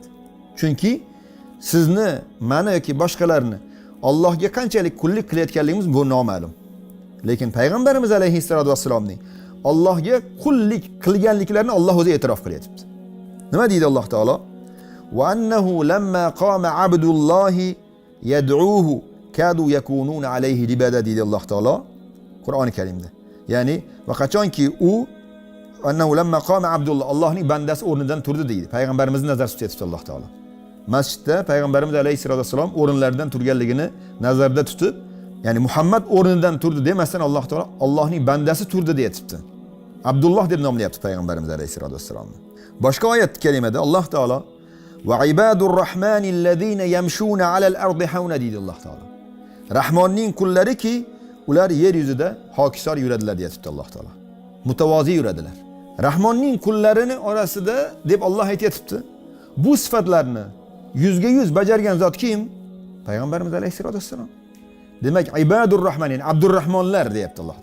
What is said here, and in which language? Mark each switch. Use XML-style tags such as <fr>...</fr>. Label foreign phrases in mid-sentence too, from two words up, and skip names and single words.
<uz>Chunki sizni, meni yoki boshqalarni Allohga qanchalik qullik qilayotganligimiz bu noma'lum. Lekin payg'ambarimiz alayhissalatu vassalomning Allohga qullik qilganliklarini Alloh o'zi e'tirof qilyapti. Nima deydi Alloh taolo?</uz> <ar>وأنه لما قام عبد الله يدعوه كادوا يكونون عليه لبدا</ar> <uz>deydi Alloh taolo Qur'oni Karimda. Ya'ni va qachonki u</uz> <ar>أنه لما قام عبد الله,</ar> <uz>Allohning bandasi o'rnidan turdi deydi. Payg'ambarimizni nazarda tutyapti Alloh taolo. Masjidda payg'ambarimiz</uz> <ar>عليه الصلاة والسلام</ar> <uz>o'rinlaridan turganligini nazarda tutib, ya'ni Muhammad o'rnidan turdi demasdan Alloh taolo Allohning bandasi turdi deyapti. Abdulloh deb nomlayapti payg'ambarimiz alayhissalatu vassalomni. Boshqa oyat kalimada Alloh taolo</uz> <ar>وعباد الرحمن الذين يمشون على الأرض هونا</ar> <uz>deydi Alloh taolo. Rahmonning qullariki ular yer yuzida hokisor yuradilar deyapti Alloh taolo. Mutavozi yuradilar. Rahmonning qullarini orasida deb Alloh aytayapti. Bu sifatlarni 100% bajargan zot kim? Payg'ambarimiz</uz> <ar>عليه الصلاة والسلام.</ar> <uz>Demak,</uz> <ar>عباد الرحمن,</ar> <uz>ya'ni Abdurrahmonlar deyapti Alloh.</uz>